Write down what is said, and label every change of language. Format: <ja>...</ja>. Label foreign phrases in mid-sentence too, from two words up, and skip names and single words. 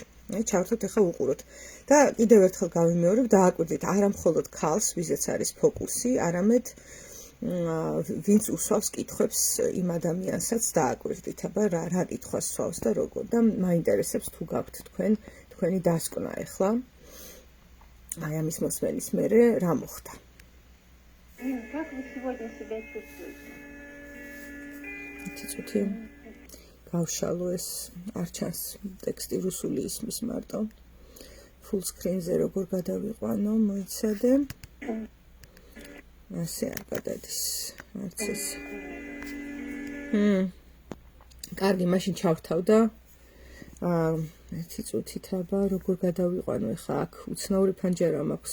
<ka>ჩავრთოთ ახლა უყუროთ და კიდევ ერთხელ გავიმეორებ, დააკვირდით არა მხოლოდ ქალს, ვიზეც არის ფოკუსი, არამედ ვინც უსვავს კითხვებს იმ ადამიანსაც დააკვირდით, აბა რა კითხვას სვავს და როგორ და მაინტერესებს თუ გაქვთ თქვენი დასკვნა ახლა. აი ამის მოსმენის მერე რა მოხდა.</ka> <ru>Как вы сегодня себя чувствуете?</ru> <ka>ცოტა გავშალო ეს არ ჩანს ტექსტი რუსული ისმის მარტო.</ka> <en>Full screen-</en> <ka>ზე როგორ გადავიყვანო, მოიცადე. ასე არ გადადის. არც ეს. კარგი, მაშინ ჩავთავ და ერთი წუთით აბა როგორ გადავიყვანო ახლა აქ უცნაური ფანჯარა მაქვს.</ka>